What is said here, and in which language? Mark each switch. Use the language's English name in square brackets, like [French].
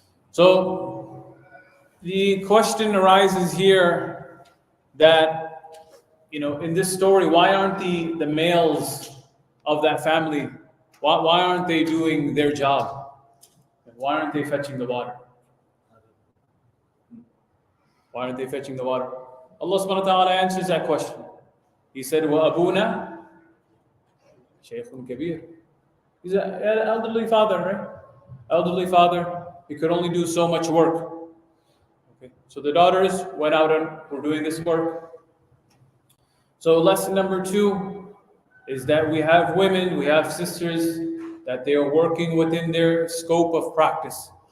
[English] So the question arises here that, in this story, why aren't the males of that family, why aren't they doing their job? Why aren't they fetching the water? Why aren't they fetching the water? Allah subhanahu wa ta'ala answers that question. He said, [Arabic] وَأَبُونَا شَيْخٌ كَبِيرٌ. [English] He's an elderly father, right? Elderly father. He could only do so much work. Okay. So the daughters went out and were doing this work. So lesson number two is that we have women, we have sisters, that they are working within their scope of practice.